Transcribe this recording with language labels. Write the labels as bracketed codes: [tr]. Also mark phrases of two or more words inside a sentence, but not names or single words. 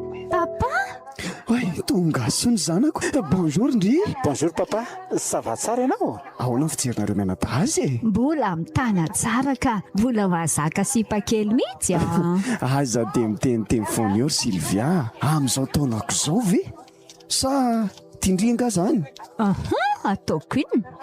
[mg] Papa? Oe, tonga soa ny zanako. Bonjour ndry. [fr] Bonjour papa. Ça va [mg] tsara ianao? Ahoana ny fijerinareo mianadahy azy e? Mbola mitana tsara ka mbola mahazaka sipa kely mihitsy a. Aza dia miteniteny foana eo Silvia. Amin'izao taonako izao ve? Sa tindringa izany? Aha, ataoko inona?